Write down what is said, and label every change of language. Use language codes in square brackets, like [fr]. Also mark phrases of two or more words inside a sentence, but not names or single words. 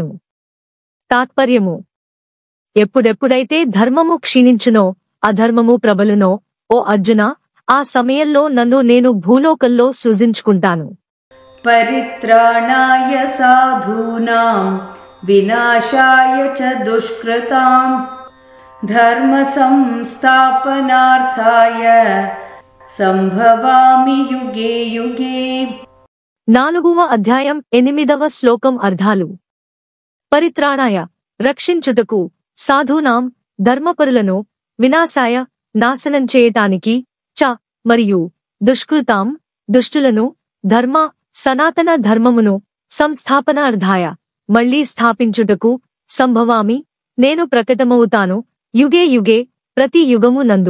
[te] తాత్పర్యము ఎప్పుడెప్పుడైతే ధర్మము క్షీణించునో అధర్మము ప్రబలునో ఓ అర్జున ఆ సమయంలో నన్ను నేను భూలోకంలో సృజించుకుంటాను. [sa] परित्राणाय साधूनां विनाशाय च दुष्कृतां धर्म संस्थापनार्थाय सम्भवामि युगे युगे. [te] 4వ అధ్యాయం 8వ శ్లోకం అర్థాలు. పరిత్రాణాయ రక్షించుటకు సాధూనాం ధర్మపరులను వినాశాయ నాశనం చేయటానికి చ మరియు దుష్కృతాం దుష్టులను ధర్మ సనాతన ధర్మమును సంస్థాపనార్థాయ మళ్లీ స్థాపించుటకు సంభవామి నేను ప్రకటమవుతాను [sa] युगे युगे [te] ప్రతి యుగము నందు.